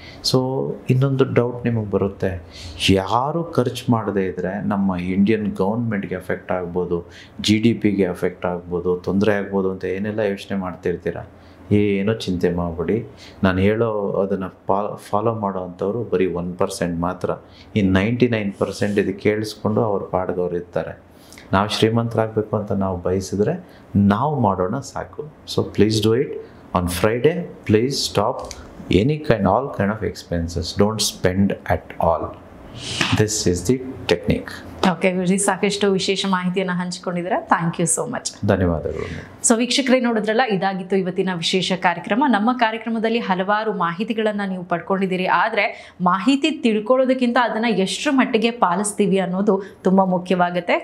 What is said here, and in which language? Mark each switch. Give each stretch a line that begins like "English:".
Kannada: So ಇನ್ನೊಂದು doubt ನಿಮಗೆ ಬರುತ್ತೆ, ಯಾರು ಖರ್ಚು ಮಾಡದೇ ಇದ್ದರೆ ನಮ್ಮ ಇಂಡಿಯನ್ ಗೌರ್ಮೆಂಟ್ಗೆ ಎಫೆಕ್ಟ್ ಆಗ್ಬೋದು, GDPಗೆ ಎಫೆಕ್ಟ್ ಆಗ್ಬೋದು, ತೊಂದರೆ ಆಗ್ಬೋದು ಅಂತ ಏನೆಲ್ಲ ಯೋಚನೆ ಮಾಡ್ತಿರ್ತೀರ. ಏನೂ ಚಿಂತೆ ಮಾಡಬೇಡಿ. ನಾನು ಹೇಳೋ ಅದನ್ನು ಫಾಲೋ ಮಾಡೋ ಅಂಥವ್ರು ಬರೀ 1% ಮಾತ್ರ. ಇನ್ನು 99% ಇದು ಕೇಳಿಸ್ಕೊಂಡು ಅವ್ರ ಪಾಡ್ಗವ್ರು ಇರ್ತಾರೆ. ನಾವು ಶ್ರೀಮಂತರಾಗಬೇಕು ಅಂತ ನಾವು ಬಯಸಿದ್ರೆ ನಾವು ಮಾಡೋಣ ಸಾಕು.
English: So please do it. On Friday, please stop all kind of expenses. Don't spend at all. This is the technique.
Kannada: Okay ಗುರುಜಿ, ಸಾಕಷ್ಟು ವಿಶೇಷ ಮಾಹಿತಿಯನ್ನು ಹಂಚಿಕೊಂಡಿದ್ದೀರಾ.
English: Thank you so much.
Kannada: ಧನ್ಯವಾದಗಳು. ಸೊ ವೀಕ್ಷಕರೇ, ನೋಡಿದ್ರಲ್ಲ, ಇದಾಗಿತ್ತು ಇವತ್ತಿನ ವಿಶೇಷ ಕಾರ್ಯಕ್ರಮ. ನಮ್ಮ ಕಾರ್ಯಕ್ರಮದಲ್ಲಿ ಹಲವಾರು ಮಾಹಿತಿಗಳನ್ನು ನೀವು ಪಡ್ಕೊಂಡಿದ್ದೀರಿ. ಆದರೆ ಮಾಹಿತಿ ತಿಳ್ಕೊಳ್ಳೋದಕ್ಕಿಂತ ಅದನ್ನು ಎಷ್ಟರ ಮಟ್ಟಿಗೆ ಪಾಲಿಸ್ತೀವಿ ಅನ್ನೋದು ತುಂಬ ಮುಖ್ಯವಾಗುತ್ತೆ.